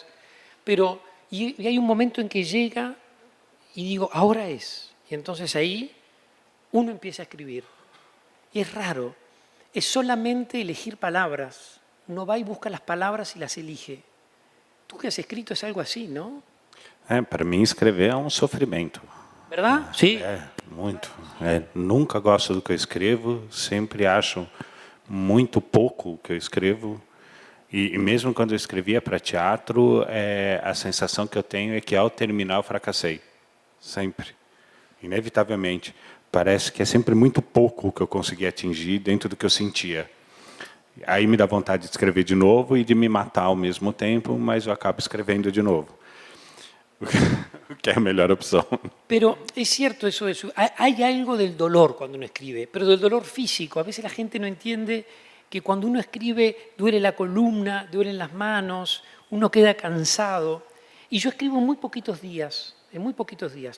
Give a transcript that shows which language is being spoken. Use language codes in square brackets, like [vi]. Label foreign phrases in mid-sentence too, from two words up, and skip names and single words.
[es] Pero y hay un momento en que llega y digo, ahora es. Y entonces ahí uno empieza a escribir. Y es raro, es solamente elegir palabras. Uno va y busca las palabras y las elige. Tú que has escrito es algo así, ¿no? [pt] Para mim, escrever é sofrimento. [es] ¿Verdad? Sí. [pt] Muito. Nunca gosto do que eu escrevo, sempre acho muito pouco o que eu escrevo. E mesmo quando eu escrevia para teatro, a sensação que eu tenho é que ao terminar eu fracassei. Sempre. Inevitavelmente. Parece que é sempre muito pouco o que eu consegui atingir dentro do que eu sentia. Aí me dá vontade de escrever de novo e de me matar ao mesmo tempo, mas eu acabo escrevendo de novo. Que é a melhor opção. [es] Pero es cierto eso. Hay algo del dolor cuando uno escribe, pero del dolor físico. A veces la gente no entiende que cuando uno escribe duele la columna, duelen las manos, uno queda cansado. Y yo escribo en muy poquitos días, en muy poquitos días.